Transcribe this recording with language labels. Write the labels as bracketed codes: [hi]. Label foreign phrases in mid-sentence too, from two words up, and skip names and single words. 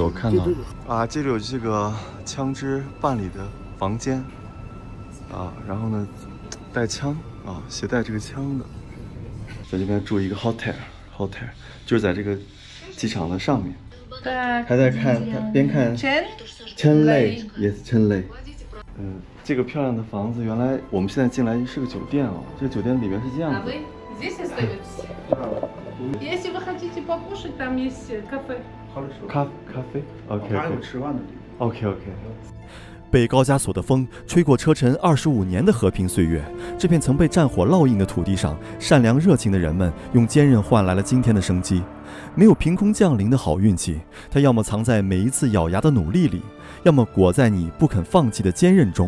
[zh] 对，我看到啊，这里有这个枪支办理的房间啊，然后呢，带枪啊，携带这个枪的，在这边住一个 hotel， 就是在这个机场的上面。还在看，边看Chen Lake， Chen Lake。这个漂亮的房子，原来我们现在进来是个酒店哦，这个酒店里面是这样的。 [ru] Если вы хотите покушать, там есть кафе. [zh] 咖啡 ，OK，还有吃饭的地方，OK。被高加索的风吹过车臣25年的和平岁月，这片曾被战火烙印的土地上，善良热情的人们用坚韧换来了今天的生机。没有凭空降临的好运气，它要么藏在每一次咬牙的努力里，要么裹在你不肯放弃的坚韧中。